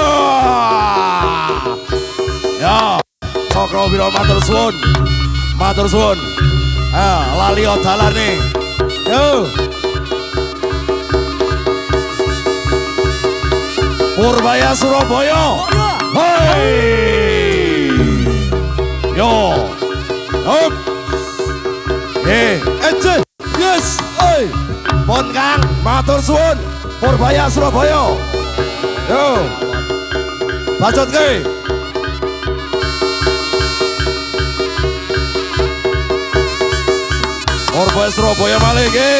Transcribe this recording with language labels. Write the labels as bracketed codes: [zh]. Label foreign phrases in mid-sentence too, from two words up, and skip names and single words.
[jv] Ya, Cakrawira matur suwun. Lali dalan nih. Yo. Purbaya Surabaya. Hei. Yo. [en] Up. Yes. [jv] Pon Kang, matur suwun. Purbaya Surabaya. Yo. Bacot ke. Purbaya Surabaya malih nggih.